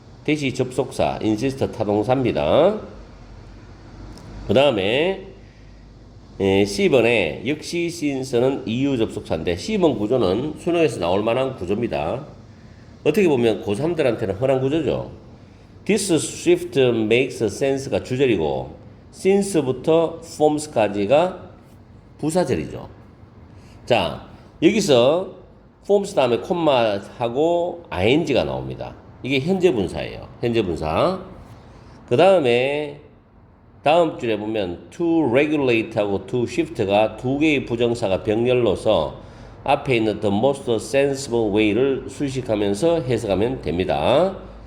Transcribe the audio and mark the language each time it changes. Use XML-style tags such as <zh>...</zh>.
<ko>대시 접속사 insist 타동사입니다. 그 다음에 C번에 역시 since는 이유 접속사인데 C번 구조는 수능에서 나올 만한 구조입니다. 어떻게 보면 고3들한테는 흔한 구조죠.</ko> <en>This shift makes sense</en> <ko>가 주절이고 since부터 forms까지가 부사절이죠. 자, 여기서 forms 다음에 콤마하고 ing가 나옵니다. 이게 현재 분사예요. 현재 분사. 그 다음에 다음 줄에 보면 to regulate하고 to shift가 두 개의 부정사가 병렬로서 앞에 있는</ko> <en>the most sensible way</en> <ko>를 수식하면서 해석하면 됩니다.</ko>